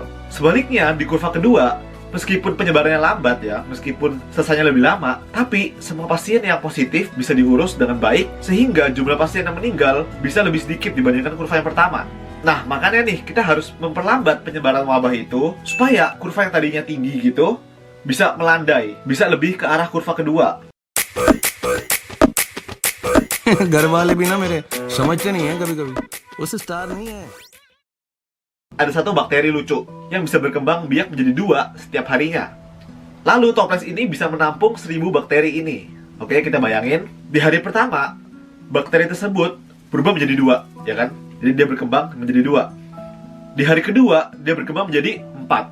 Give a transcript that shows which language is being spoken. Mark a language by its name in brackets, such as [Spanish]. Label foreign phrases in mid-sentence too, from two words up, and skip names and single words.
[Indonesian] Sebaliknya, di kurva kedua, meskipun penyebarannya lambat ya, meskipun selesainya lebih lama, tapi semua pasien yang positif bisa diurus dengan baik, sehingga jumlah pasien yang meninggal bisa lebih sedikit dibandingkan kurva yang pertama. Nah, makanya nih, kita harus memperlambat penyebaran wabah itu, supaya kurva yang tadinya tinggi gitu, bisa melandai, bisa lebih ke arah kurva kedua. [Hindi] घर वाले भी ना मेरे समझते नहीं है कभी-कभी उसे स्टार नहीं है. [Indonesian] Ada satu bakteri lucu yang bisa berkembang biak menjadi 2 setiap harinya. Lalu toples ini bisa menampung 1000 bakteri ini. Oke, kita bayangin di hari pertama bakteri tersebut berubah menjadi 2, ya kan? Jadi dia berkembang menjadi 2. Di hari kedua dia berkembang menjadi 4.